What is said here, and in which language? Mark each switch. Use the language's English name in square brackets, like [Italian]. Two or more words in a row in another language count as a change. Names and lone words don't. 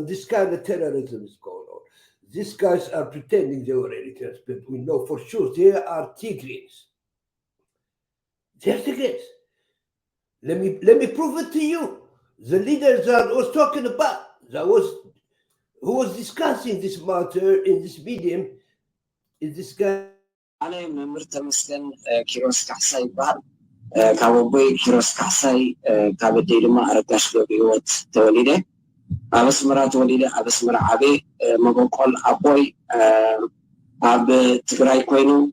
[English] This kind of terrorism is going on. These guys are pretending they were Eritreans, but we know for sure they are Tigrians. They're Tigrians. Let me prove it to you. The leader that I was talking about, who was discussing this matter in this medium, is this guy. [Tigrinya] ኣነ መምህር ተመስገን ኪሮስ ካሕሳይ ይበሃል ካብ ኣቦይ ኪሮስ ካሕሳይ ካብ ኣደይ ድማ ኣረጋሽ ገብረ ህይወት ተወሊደ ኣብ ኣስመራ ተወሊደ ኣብ ኣስመራ ዓበ መበቆል ኣቦይ ኣብ ትግራይ ኮይኑ